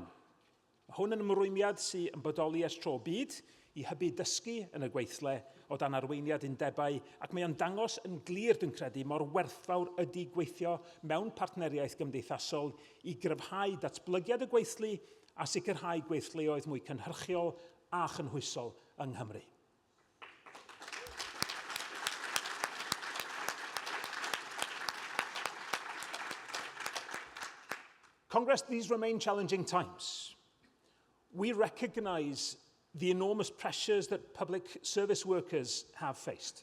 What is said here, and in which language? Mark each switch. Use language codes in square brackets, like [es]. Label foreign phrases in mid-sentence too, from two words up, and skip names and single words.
[cy] Hwn yn ymrwymiad sy'n yn bodoli ers tro byd I hybu dysgu yn y gweithle o dan arweiniad undebau ac mae o'n dangos yn glir dwi'n credu mor werthfawr ydy gweithio mewn partneriaeth gymdeithasol I gryfhau datblygiad y gweithlu a sicrhau gweithleoedd mwy cynhyrchiol a chynhwysol yng Nghymru. [en] Congress, these remain challenging times. We recognise the enormous pressures that public service workers have faced.